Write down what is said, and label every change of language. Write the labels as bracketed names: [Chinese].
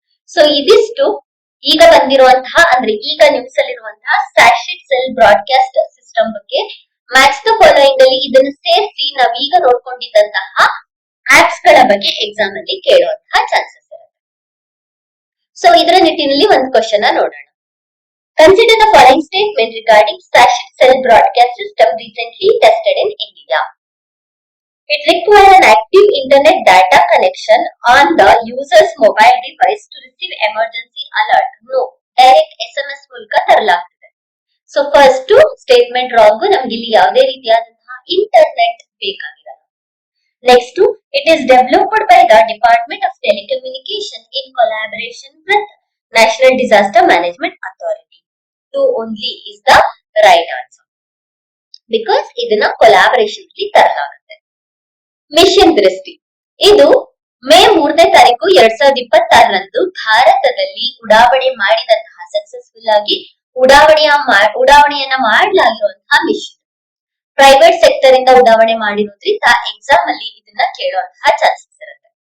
[Kannada] So ಇದಿಷ್ಟು ಈಗ ಬಂದಿರುವಂತಹ, ಅಂದ್ರೆ ಈಗ ನ್ಯೂಸ್ ಅಲ್ಲಿರುವಂತಹ ಸ್ಯಾಟಲೈಟ್ ಸೆಲ್ ಬ್ರಾಡ್ಕಾಸ್ಟ್ ಸಿಸ್ಟಮ್ ಬಗ್ಗೆ. ಮ್ಯಾಚ್ ದ ಫಾಲೋಯಿಂಗ್ ಅಲ್ಲಿ ಇದನ್ನು ಸೇರಿಸಿ ನಾವೀಗ ನೋಡ್ಕೊಂಡಿದ್ದಂತಹ ಆಪ್ಸ್ ಗಳ ಬಗ್ಗೆ ಎಕ್ಸಾಮ್ ಅಲ್ಲಿ ಕೇಳುವಂತಹ ಚಾನ್ಸಸ್ ಇರುತ್ತೆ. ಸೊ ಇದರ ನಿಟ್ಟಿನಲ್ಲಿ ಒಂದು ಕ್ವಶನ್ ನೋಡೋಣ. [English] Consider the following statement regarding satellite cell broadcast system recently tested in India. It requires an active internet data connection on the user's mobile device to receive emergency alert. [Kannada] No, direct SMS ಮೂಲಕ ತರಲಾಗ್ತದೆ. So first statement wrong. ನಮ್ಗೆ ಇಲ್ಲಿ ಯಾವುದೇ ರೀತಿಯಾದಂತಹ internet ಬೇಕಾಗಿರಲ್ಲ. [English] Next, it is developed by the Department of Telecommunication in collaboration with National Disaster Management Authority. Only is the right answer because [Kannada] ಇದನ್ನ collaboration ಅಲ್ಲಿ ತರಲಾಗುತ್ತೆ. Mission ದೃಷ್ಟಿ ಇದು ಮೇ 3ನೇ ತಾರೀಕು 2026ರಂದು ಭಾರತದಲ್ಲಿ ಉಡಾವಣೆ ಮಾಡಿದಂತಹ ಸಕ್ಸಸ್ಫುಲ್ ಆಗಿ ಉಡಾವಣೆಯನ್ನ ಮಾಡಲಾಗಿರುವಂತಹ ಮಿಷನ್. ಪ್ರೈವೇಟ್ ಸೆಕ್ಟರ್ ಇಂದ ಉಡಾವಣೆ ಮಾಡಿರೋದ್ರಿಂದ ಎಕ್ಸಾಮ್ ಅಲ್ಲಿ ಇದನ್ನ ಕೇಳುವಂತಹ ಚಾನ್ಸಸ್ ಇರುತ್ತೆ.